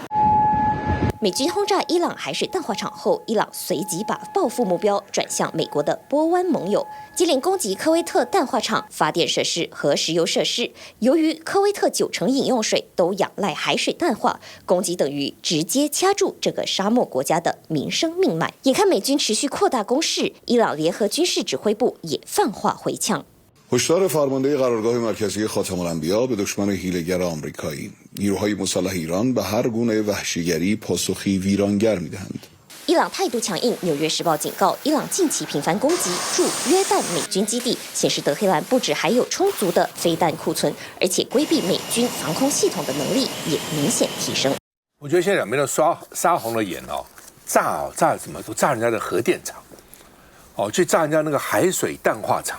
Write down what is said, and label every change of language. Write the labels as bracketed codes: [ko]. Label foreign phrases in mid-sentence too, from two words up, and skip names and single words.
[zh] 美军轰炸伊朗海水淡化厂后，伊朗随即把报复目标转向美国的波湾盟友，接连攻击科威特淡化厂、发电设施和石油设施。由于科威特90%饮用水都仰赖海水淡化，攻击等于直接掐住这个沙漠国家的民生命脉。眼看美军持续扩大攻势，伊朗联合军事指挥部也放话回呛。 [fa] هشدار فرمانده قرارگاه مرکزی خاتم الانبیا به دشمن حیله‌گر آمریکایی نیروهای مسلح ایران به هر گونه وحشیگری پاسخی ویرانگر می‌دهند. [zh] 伊朗态度强硬，《纽约时报》警告，伊朗近期频繁攻击驻约旦美军基地，显示德黑兰不止还有充足的飞弹库存，而且规避美军防空系统的能力也明显提升。我觉得现在两边都杀红了眼哦，炸什么？都炸人家的核电厂，哦，去炸人家那个海水淡化厂。